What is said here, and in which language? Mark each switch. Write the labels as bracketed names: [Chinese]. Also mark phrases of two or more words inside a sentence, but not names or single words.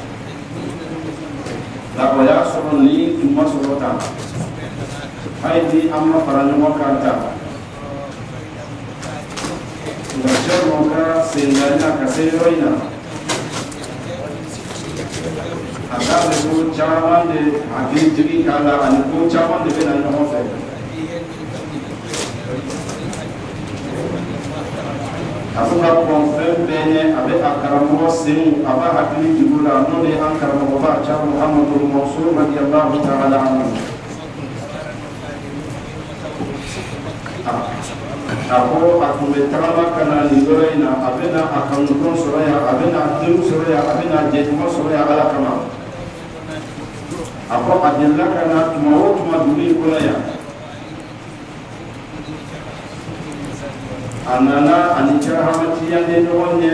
[Bambara] nka o y'a sɔrɔ nin tun ma sɔrɔ tan hali ni an ma fara ɲɔgɔn kan tan nka Cerno ka sendanya ka se yɔrɔ in na a k'a bɛ ko caman de hakili jigin k'a la ani ko caman de bɛ na ɲɔgɔn fɛ a ko ka kɔn fɛn bɛɛ ɲɛ a bɛ a karamɔgɔ senw a b'a hakili jigi la n'o de an karamɔgɔba Cerno Muhamadu Mansur [Arabic] رضي الله تعالى عنه [Bambara] a ko a tun bɛ tagama ka na nin yɔrɔ in na a bɛ na a kanudɔn sɔrɔ yan a bɛ na denw sɔrɔ yan a bɛ na jɛɲɔgɔn sɔrɔ yan ala kama a ko a delila ka na tuma o tuma dugu in kɔnɔ yan a nana ani Hamatiya ye ɲɔgɔn ye